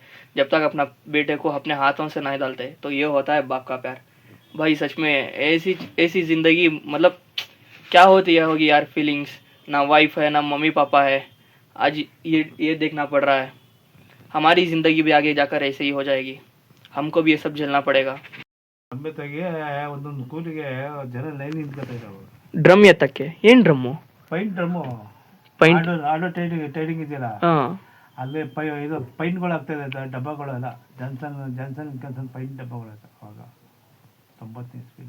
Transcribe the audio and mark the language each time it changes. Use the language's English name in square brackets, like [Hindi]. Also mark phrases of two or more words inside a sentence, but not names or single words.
[Hindi] जब तक अपना बेटे को अपने हाथों से नहीं डालते. तो ये होता है बाप का प्यार. भाई सच में ऐसी ज़िंदगी, मतलब क्या होती है होगी यार. फीलिंग्स, ना वाइफ है ना मम्मी पापा है. आज ये देखना पड़ रहा है. हमारी ज़िंदगी भी आगे जाकर ऐसे ही हो जाएगी. हमको भी ये सब झेलना पड़ेगा. [Kannada] ಒಂದೊಂದು ಕೂಲಿಗೆ ಜನ ಲೈನ್ ನಿಂತ್ಕೊತಾ ಇದ್ದಾವೆ. ಡ್ರಮ್ ಎತ್ತಕ್ಕೆ? ಏನು ಡ್ರಮ್ಮು? ಡ್ರಮ್ಮು. ಆಡೋ ಟೈಡಿಂಗ್ ಇದೆಯಲ್ಲ, ಅಲ್ಲೇ ಇದು ಪೈಂಟ್ಗಳು ಆಗ್ತಾ ಇದೆ, ಡಬ್ಬಗಳೆಲ್ಲ. ಜಾನ್ಸನ್ ಪೈಂಟ್ ಡಬ್ಬಗಳು ಅವಾಗ 90ನೇ ಇಸ್ವಿಲಿ.